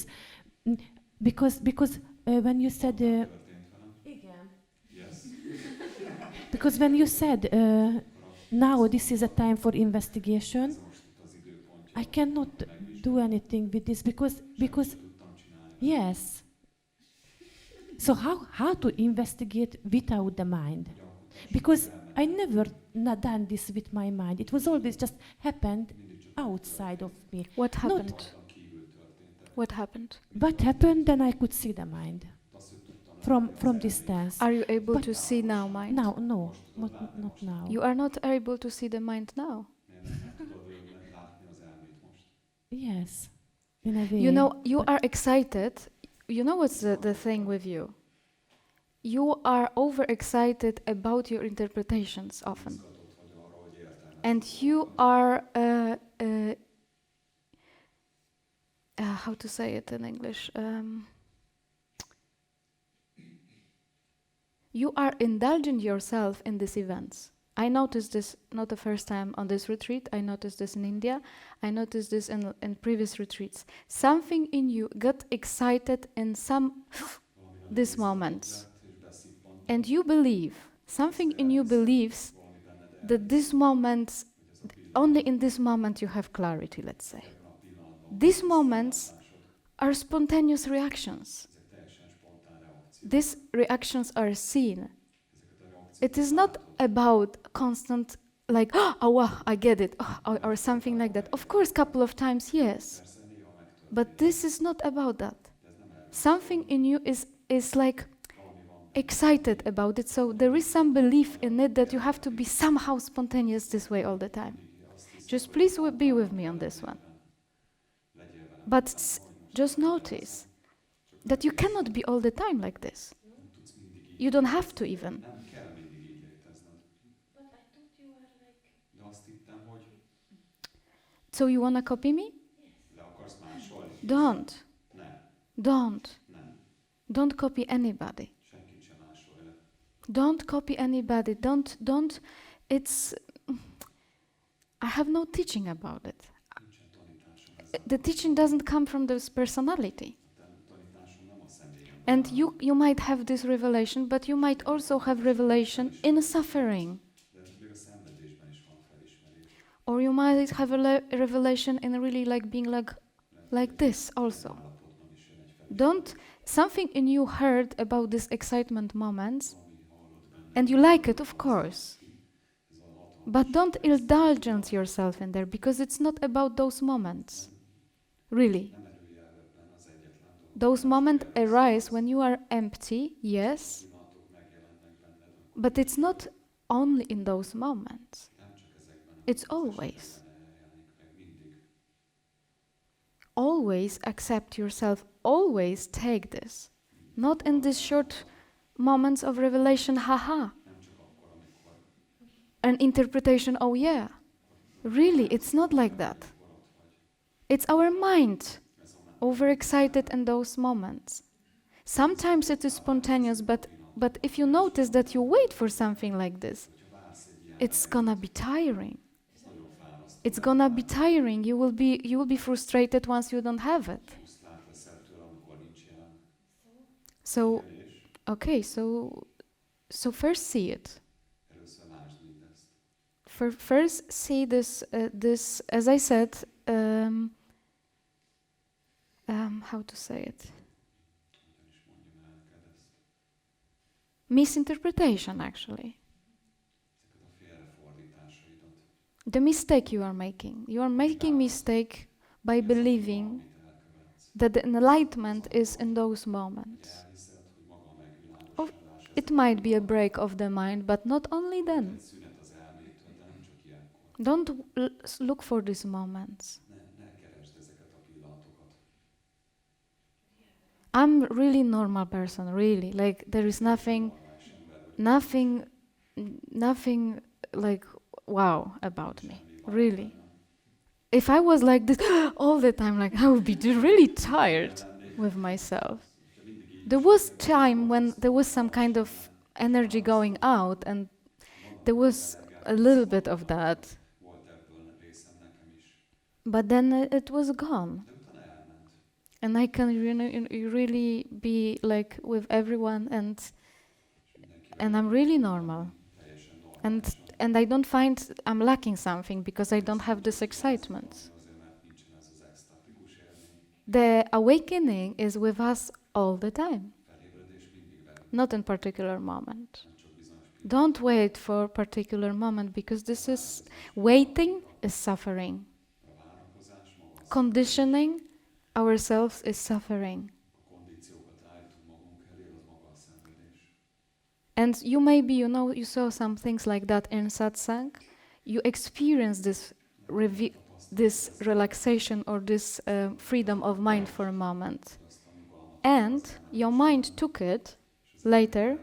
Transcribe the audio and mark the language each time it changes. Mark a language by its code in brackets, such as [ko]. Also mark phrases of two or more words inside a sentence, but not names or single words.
[en] Because when you said [hu] Történt velem. [en] Yes. because when you said now this is a time for investigation, [hu] Ez most itt az időpontja. [en] I cannot do anything with this because [hu] Tudtam csinálni. [en] yes. So how to investigate without the mind? Because I never done this with my mind. It was always just happened outside of me. What Not- happened? [hu] Kívül történtek. [en] What happened? What happened? Then I could see the mind [hu] Azt, hogy tudtam [en] from distance. Are you able But- to see now, mind? Now, no, not now. You are not able to see the mind now. [hu] nem tudod látni az elmét most. [en] Yes, in a way. You know, you are excited. You know what's the thing with you? You are overexcited about your interpretations often. [hu] Izgatott vagy arra, hogy értelmet. [en] And you are, how to say it in English? You are indulging yourself in these events. I noticed this not the first time on this retreat. I noticed this in India. I noticed this in previous retreats. Something in you got excited in some [hu] Valami [en] these [hu] nagyon [en] moments. [hu] lett, és beszippantott, [en] And you believe, something in you believes [hu] valami benned [en] that this moment, only in this moment you have clarity, let's say. [hu] ebben a pillanatban [en] These moments are spontaneous reactions. [hu] ezek teljesen spontán reakciók. [en] These reactions are seen. [hu] Ezeket a reakciókat [en] It is not [hu] látod. [en] about constant, like, oh, wow, I get it, or something like that. Of course, couple of times, yes. [hu] Persze néha megtörténik, [en] But this is not about that. [hu] de ez nem erről. [en] Something in you is like [hu] Valami van. [en] excited about it. So there is some belief in it that you have to be somehow spontaneous this way all the time. [hu] Azt hiszed, [en] Just [hu] hogy [en] please be with me on this one. [hu] legyél velem. [en] But just notice that you cannot be all the time like this. [hu] Nem tudsz mindig így. [en] You don't have to even. [hu] Nem kell mindig így létezned. De azt hittem, hogy [en] So you wanna copy me? [hu] le akarsz másolni. [en] Don't. [hu] Nem, [en] Don't. [hu] nem. [en] Don't copy anybody. [hu] Senkit sem másolj le. [en] Don't copy anybody. Don't. It's. I have no teaching about it. [hu] Nincsen tanításom ezzel. [en] The teaching doesn't come from this personality. [hu] A tanításom nem a személyem. [en] And you might have this revelation, but you might also have revelation in suffering. [hu] De még a szenvedésben is van felismerés. [en] Or you might have a revelation in really like being like this also. [hu] Állapotban is jön egy felismerés. [en] Don't. Something in you heard about these excitement moments, [hu] Ami hallod benne. [en] and you like it, of course. [hu] Ez a hatalmas. [en] But don't indulge yourself in there, because it's not about those moments. Really. [hu] Nem erőjelben az egyetlen dolog. [en] Those moments arise when you are empty, yes, [hu] Pillanatok megjelennek benned, [en] but it's not only in those moments. [hu] nem csak ezekben, [en] It's always. [hu] jelenik meg mindig. [en] Always accept yourself. Always take this. Not in these short moments of revelation, haha. [hu] Nem csak akkor, amikor [en] An interpretation, oh yeah. Really, it's not like that. [hu] ott vagy. [en] It's our mind [hu] Ez a már [en] overexcited in those moments. Sometimes it is spontaneous, but if you notice that you wait for something like this, [hu] hogyha vársz egy ilyen, [en] it's gonna be tiring. [hu] ez nagyon fárasztó. [en] It's gonna be tiring. You will be frustrated once you don't have it. [hu] Frusztrált leszel tőle, amikor nincs jelen. [en] So, [hu] És [en] okay, so first see it. [hu] először lásd mindezt. [en] First see this, as I said, how to say it? [hu] Hogyan is mondjam el neked ezt? [en] Misinterpretation, actually. [hu] Ezeket a félrefordításaidat. [en] The mistake you are making. You are making mistake by believing [hu] Amit elkövetsz. [en] that the enlightenment is in those moments. [hu] Elhiszed, hogy maga a megvilágosodás. [en] It might be a break of the mind, but not only then. [hu] Egy szünet az elmétől, de nem csak ilyenkor. [en] Don't look for these moments. [hu] Ne keresd ezeket a pillanatokat. [en] I'm really normal person, really. Like there is nothing like wow about me, really. If I was like this all the time, like I would be really tired with myself. There was time when there was some kind of energy going out, and there was a little bit of that, [hu] Volt ebből részem nekem is. [en] but then it was gone. [hu] De utána elment. [en] And I can really be like with everyone, and I'm really normal. [hu] Teljesen normális. [en] And I don't find I'm lacking something because I don't have this excitement. [hu] Azért, mert nincsen ez az extatikus élmény. [en] The awakening is with us all the time, [hu] Felébredés mindig velünk, [en] not in particular moment. [hu] nem csak bizonyos pillanatokban. [en] Don't wait for a particular moment, because this is waiting is suffering. [hu] A várakozás maga az, [en] Conditioning ourselves is suffering. [hu] a kondíciókat állítunk magunk elé, az maga a szenvedés. [en] And you maybe, you saw some things like that in satsang. You experience this relaxation or this freedom of mind for a moment. And your mind took it later.